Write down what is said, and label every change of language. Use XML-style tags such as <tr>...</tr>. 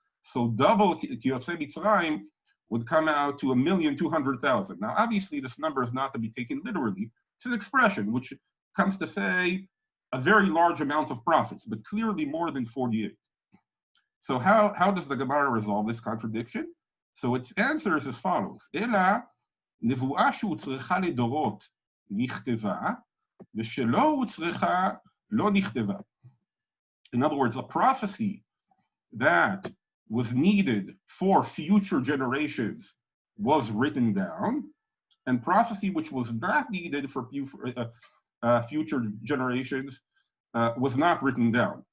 <en>So double Kiyotzei Mitzrayim would come out to 1,200,000. Now obviously this number is not to be taken literally. It's an expression which comes to say a very large amount of prophets, but clearly more than 48. So how does the Gemara resolve this contradiction? So its answer is as follows. Ela</en> <he>נבואה שהוצרכה לדורות נכתבה, ושלא הוצרכה לא נכתבה.</he> <en>In other words, a prophecy that was needed for future generations was written down, and prophecy which was not needed for future generations was not written down.</en>